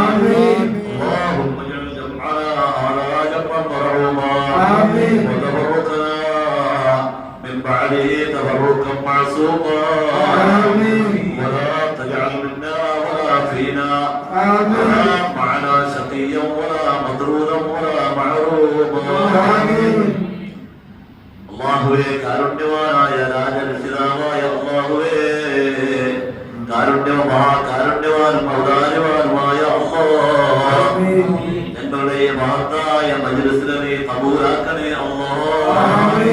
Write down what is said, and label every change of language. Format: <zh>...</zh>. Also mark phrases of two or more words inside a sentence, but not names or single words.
<ar>اللهم اجعل جمعنا على جمع مرحوما وتفرقنا من بعده تفرقا معصوما ولا تجعل منا ولا فينا ولا معنا شقيا ولا مطرودا ولا محروما.</ar> <ml>അല്ലാഹുവേ കാരുണ്യവാനായ രാജരക്ഷിതാവായ അല്ലാഹുവേ കാരുണ്യവാനും ഔദാര്യവാനുമായ അല്ലാഹ് ഞങ്ങളുടെ മഹത്തായ മജ്‌ലിസിനെ നീ ഖബൂലാക്കണേ അല്ലാഹ്.</ml>